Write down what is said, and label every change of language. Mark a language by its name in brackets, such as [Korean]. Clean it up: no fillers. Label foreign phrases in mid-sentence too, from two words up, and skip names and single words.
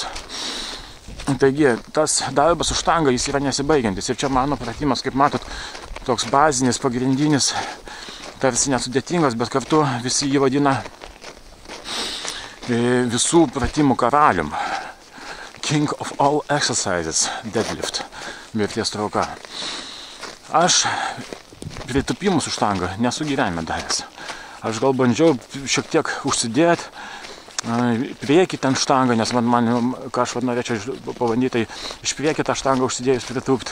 [Lithuanian] Taigi, tas darbas su štanga, jis yra nesibaigiantis. Ir čia mano pratimas, kaip matot, toks bazinis, pagrindinis, tarsi nesudėtingas, bet kartu visi jį vadina visų pratimų karalium. [English] king of all exercises, deadlift, [Lithuanian] mirties trauka. Aš pritūpimus su štanga nesu gyvenime daręs. Aš gal bandžiau šiek tiek užsidėti priekį ten štangą, nes man ką aš norėčiau pabandyti, tai iš priekį tą štangą užsidėjus pritūpti.